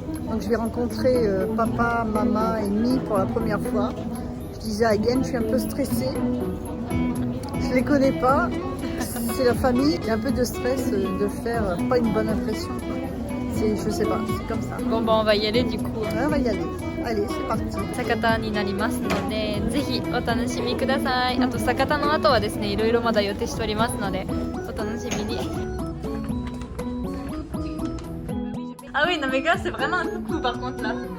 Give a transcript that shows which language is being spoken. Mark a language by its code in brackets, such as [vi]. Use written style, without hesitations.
[fr] Donc, je vais rencontrer papa, maman et Mi pour la première fois. Je disais à Again, je suis un peu stressée. Je les connais pas. C'est la famille. J'ai un peu de stress de faire pas une bonne impression. Je sais pas, c'est comme ça. Bon bah on va y aller du coup. Ouais, on va y aller. Allez, c'est parti. [ja] 酒田になりますのでぜひお楽しみください。あと酒田の後はですねいろいろまだ予定しておりますのでお楽しみに。 [fr] Ah oui non mais gars c'est vraiment un coucou par contre là.